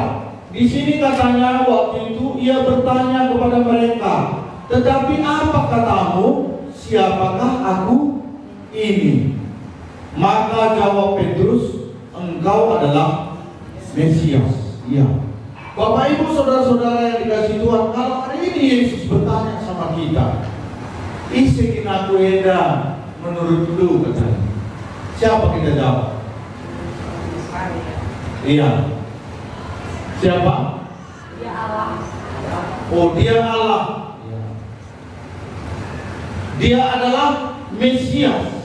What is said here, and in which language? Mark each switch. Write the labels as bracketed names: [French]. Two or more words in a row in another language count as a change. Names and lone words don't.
[Indonesian] Di sini katanya waktu itu ia bertanya kepada mereka, "Tetapi apa katamu? Siapakah aku ini?" Maka jawab Petrus, "Engkau adalah Mesias." Ya, Bapak Ibu saudara-saudara yang dikasihi Tuhan, kalau hari ini Yesus bertanya sama kita, [Batak Karo] "Isikin aku enda [Indonesian] menurut lu," katanya. Siapa kita jawab? Iya. Siapa? Dia Allah. Oh, dia Allah. Dia adalah Mesias.